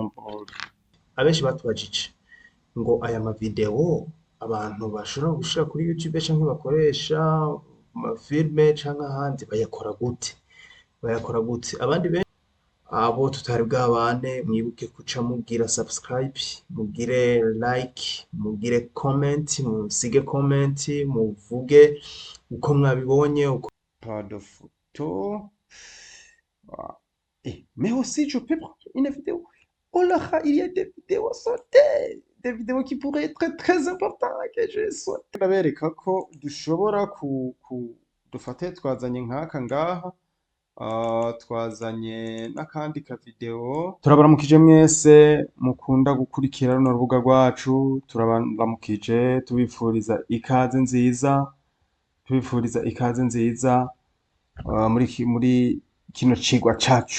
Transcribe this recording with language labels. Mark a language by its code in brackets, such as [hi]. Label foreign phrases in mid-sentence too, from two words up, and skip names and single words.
[rn] abenshi batubajije ngo aya mavideo abantu bashobora gushira kuri YouTube canke bakoresha amafilme canke ahandi bayakora gute abandi abo tutari bwabane mwibuke kuca mugira subscribe mugire like mugire comment musige comment muvuge uko mwabibonye uko [fr] pas de photo. Mais aussi, je peux prendre une vidéo. Oh là, il y a des vidéos sautées, des vidéos qui pourraient être très importantes que je saute. [rw] Ndabereka ko dushobora dufate twazanye nk'aka ngaha, twazanye n'akandi ka video. [rn] Turabaramukije mwese mukunda gukurikira runo rubuga rwacu, turabaramukije tubifuriza ikaze nziza, muri kino cigwa cacu.